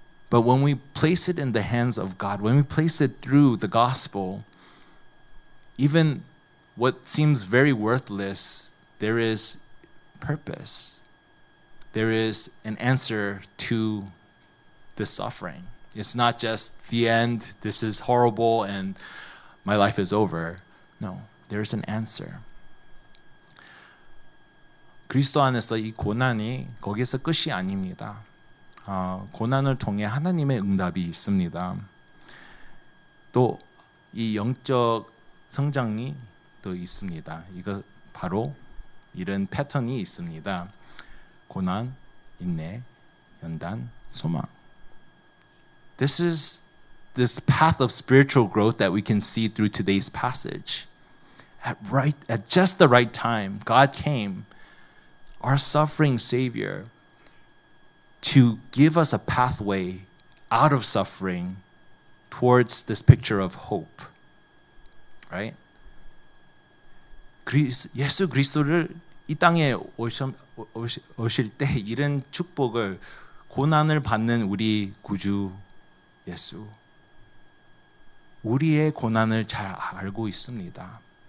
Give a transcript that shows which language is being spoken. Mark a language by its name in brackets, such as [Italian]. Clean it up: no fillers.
[English] But when we place it in the hands of God, when we place it through the gospel, even what seems very worthless, there is purpose. There is an answer to the suffering. It's not just the end, this is horrible and my life is over. No, there's an answer. [Korean] 그리스도 안에서 이 고난이 거기서 끝이 아닙니다. 고난을 통해 하나님의 응답이 있습니다. 또 이 영적 성장이 또 있습니다. 이거 바로 이런 패턴이 있습니다. 고난, 인내, 연단, 소망. [English] This is this path of spiritual growth that we can see through today's passage. At just the right time, God came, our suffering Savior, to give us a pathway out of suffering towards this picture of hope. Right? [Korean] 예수 그리스도를 이 땅에 오실 때 이런 축복을 고난을 받는 우리 구주 예수, 우리의 고난을 잘 알고 있습니다.